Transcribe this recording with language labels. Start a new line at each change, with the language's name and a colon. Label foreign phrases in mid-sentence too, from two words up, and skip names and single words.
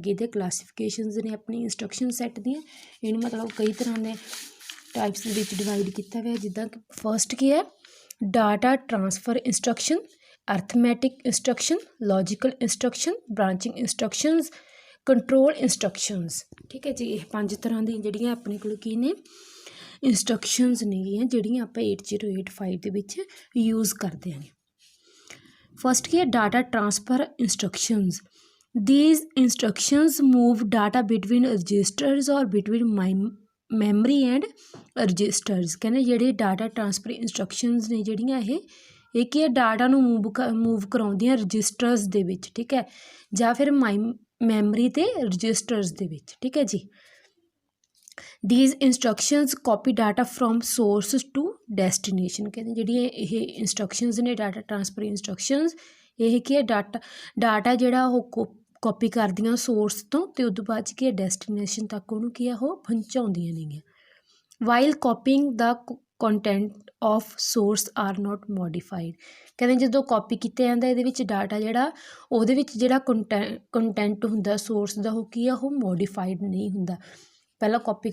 Punjabi: ਅੱਗੇ ਦੇ ਕਲਾਸੀਫਿਕੇਸ਼ਨਸ ਨੇ ਆਪਣੀ
English: instruction set
Punjabi: ਦੀਆਂ ਇਹਨੂੰ ਮਤਲਬ ਕਈ ਤਰ੍ਹਾਂ ਦੇ ਟਾਈਪਸ ਦੇ ਵਿੱਚ ਡਿਵਾਈਡ ਕੀਤਾ ਹੋਇਆ ਜਿੱਦਾਂ ਕਿ ਫਸਟ ਕੀ ਹੈ
English: data transfer instruction arithmetic instruction logical instruction branching instructions control instructions
Punjabi: ਠੀਕ ਹੈ ਜੀ ਇਹ 5 ਤਰ੍ਹਾਂ ਦੀਆਂ ਜਿਹੜੀਆਂ ਆਪਣੇ ਕੋਲ ਕੀ ਨੇ ਇੰਸਟਰਕਸ਼ਨਸ ਨੇਗੀਆਂ ਜਿਹੜੀਆਂ ਆਪਾਂ 8085 ਦੇ ਵਿੱਚ ਯੂਜ਼ ਕਰਦੇ ਹਾਂ ਫਸਟ ਕੀ ਹੈ
English: data transfer instructions these instructions move data between registers or between memory and registers
Punjabi: ਕਹਿੰਦੇ ਜਿਹੜੇ
English: data transfer instructions
Punjabi: ਨੇ ਜਿਹੜੀਆਂ ਇਹ ਕੀ ਹੈ ਡਾਟਾ ਨੂੰ ਮੂਵ ਕਰਾਉਂਦੀਆਂ ਰਜਿਸਟਰਸ ਦੇ ਵਿੱਚ ਠੀਕ ਹੈ ਜਾਂ ਫਿਰ ਮੈਮਰੀ ਤੇ ਰਜਿਸਟਰਸ ਦੇ ਵਿੱਚ ਠੀਕ ਹੈ ਜੀ
English: these instructions copy data from source to destination
Punjabi: ਕਹਿੰਦੇ ਜਿਹੜੀਆਂ ਇਹ ਇੰਸਟਰਕਸ਼ਨਸ ਨੇ
English: data transfer instructions
Punjabi: ਇਹ ਕੀ ਹੈ ਡਾਟਾ ਜਿਹੜਾ ਉਹ ਕਾਪੀ ਕਰਦੀਆਂ ਸੋਰਸ ਤੋਂ ਅਤੇ ਉਦੋਂ ਬਾਅਦ 'ਚ ਕੀ ਹੈ ਡੈਸਟੀਨੇਸ਼ਨ ਤੱਕ ਉਹਨੂੰ ਕੀ ਆ ਉਹ ਪਹੁੰਚਾਉਂਦੀਆਂ ਨੇਗੀਆਂ
English: while copying the content of source are not modified
Punjabi: ਕਹਿੰਦੇ ਜਦੋਂ ਕਾਪੀ ਕੀਤਾ ਜਾਂਦਾ ਇਹਦੇ ਵਿੱਚ ਡਾਟਾ ਜਿਹੜਾ ਉਹਦੇ ਵਿੱਚ ਜਿਹੜਾ ਕੰਟੈਂਟ ਹੁੰਦਾ ਸੋਰਸ ਦਾ ਉਹ ਕੀ ਆ ਉਹ ਮੋਡੀਫਾਈਡ ਨਹੀਂ ਹੁੰਦਾ ਪਹਿਲਾਂ ਕਾਪੀ